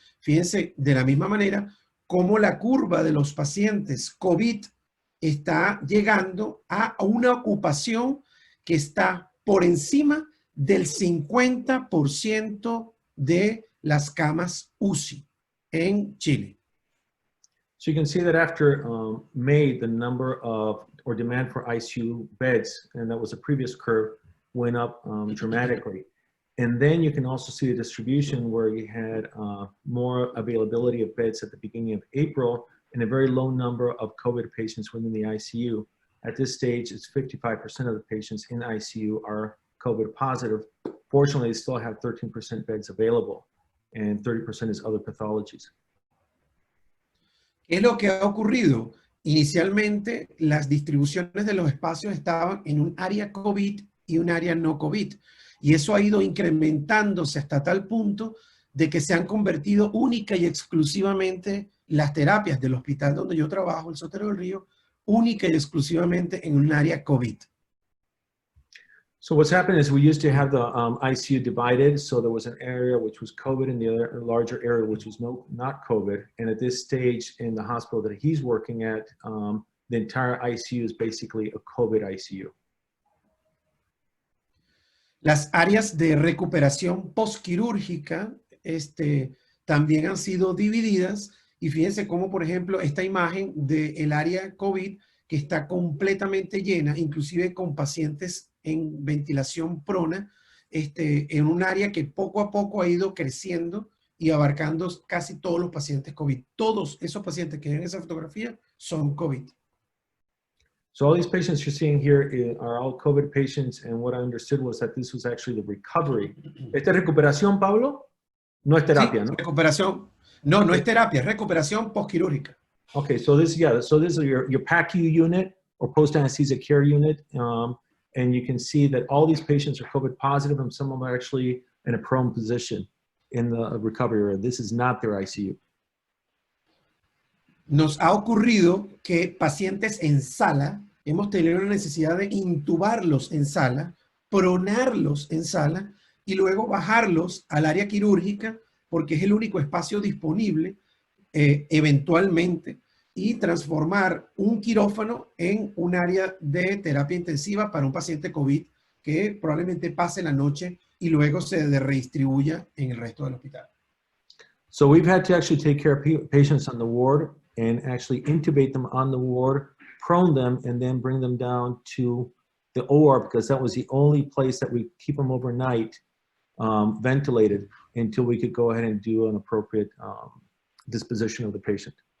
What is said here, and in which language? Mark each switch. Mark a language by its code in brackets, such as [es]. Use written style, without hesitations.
[es] Fíjense de la misma manera cómo la curva de los pacientes COVID está llegando a una ocupación que está por encima del 50% de las camas UCI en Chile. [en] So you can see that after May, the number of, or demand for ICU beds, and that was a previous curve, went up dramatically. And then you can also see the distribution where you had more availability of beds at the beginning of April and a very low number of COVID patients within the ICU. At this stage, it's 55% of the patients in ICU are COVID positive. Fortunately, they still have 13% beds available, and 30% is other pathologies. [es] ¿Qué es lo que ha ocurrido? Inicialmente, las distribuciones de los espacios estaban en un área COVID y un área no COVID. Y eso ha ido incrementándose hasta tal punto de que se han convertido única y exclusivamente las terapias del hospital donde yo trabajo, el Sotero del Río, única y exclusivamente en un área COVID. [en] So what's happened is we used to have the ICU divided. So there was an area which was COVID and the other larger area which was not COVID. And at this stage in the hospital that he's working at, the entire ICU is basically a COVID ICU. [es] Las áreas de recuperación postquirúrgica también han sido divididas y fíjense cómo, por ejemplo, esta imagen del área COVID que está completamente llena, inclusive con pacientes en ventilación prona, en un área que poco a poco ha ido creciendo y abarcando casi todos los pacientes COVID. Todos esos pacientes que ven en esa fotografía son COVID. [en] So all these patients you're seeing here are all COVID patients, and what I understood was that this was actually the recovery. [es] ¿Esta es recuperación, Pablo? No es terapia, Sí, ¿no? recuperación. No, no es terapia, es recuperación postquirúrgica. [en] Okay, so this, yeah, so this is your PACU unit or post-anesthesia care unit, and you can see that all these patients are COVID positive, and some of them are actually in a prone position in the recovery area. This is not their ICU. [es] Nos ha ocurrido que pacientes en sala, hemos tenido la necesidad de intubarlos en sala, pronarlos en sala y luego bajarlos al área quirúrgica porque es el único espacio disponible eventualmente y transformar un quirófano en un área de terapia intensiva para un paciente COVID que probablemente pase la noche y luego se redistribuya en el resto del hospital. [en] So we've had to actually take care of patients on the ward and actually intubate them on the ward, prone them, and then bring them down to the OR because that was the only place that we keep them overnight ventilated until we could go ahead and do an appropriate disposition of the patient.